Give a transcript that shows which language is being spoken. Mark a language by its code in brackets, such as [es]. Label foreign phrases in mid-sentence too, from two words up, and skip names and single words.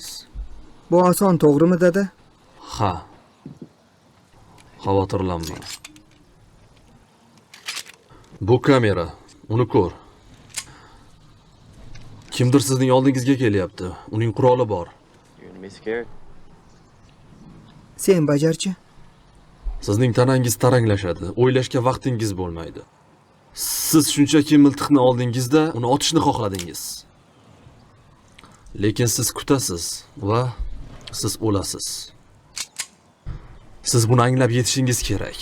[uz] bu oson, to'g'rimi dada? Ha. Xavotirlanma. Bu kamera, uni ko'r. Kimdir sizning oldingizga kelyapti. Uning quroli bor. [en] You're gonna be scared? [uz] Sen bajarchi. Sizning tanangiz taranglashadi, o'ylashga vaqtingiz bo'lmaydi. Siz shunchaki miltiqni oldingizda uni otishni xohladingiz. Lekin siz kutasiz va siz o'lasiz. Siz buni anglab yetishingiz kerak.